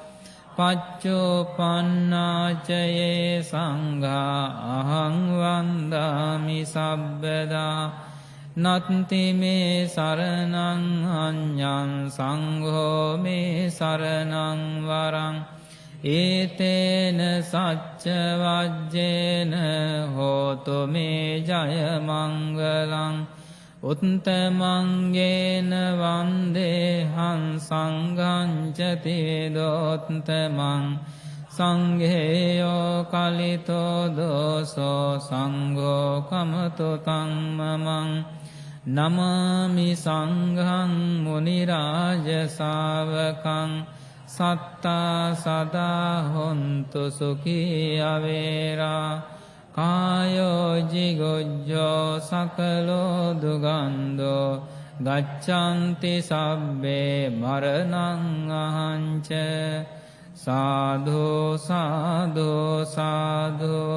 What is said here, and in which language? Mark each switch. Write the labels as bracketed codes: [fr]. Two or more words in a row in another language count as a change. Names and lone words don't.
[pi] පච්චුප්පන්නාච යේ සංඝා අහං වන්දාමි සබ්බදා නත්ති මේ සරණං අඤ්ඤං සංඝෝ මේ සරණං වරං ඒතේන සච්ච වජ්ජේන හෝතු මේ ජය මංගලං උත්තමංගේන වන්දේහං සංඝං ච ත්‍රිවිධෝත්තමං සංඝේයෝ කලිතෝ දෝසෝ සංඝෝ කමතු තං මමං නමාමි සංඝං මුනි රාජ ශාවකං සත්තා සදා හොන්තු සුඛී අවේරා කායෝ ජිගොජ්ජෝ සකලෝ දුගන්ධෝ ගච්ඡanti සබ්බේ මරණං අහංච සාධු සාධු සාධු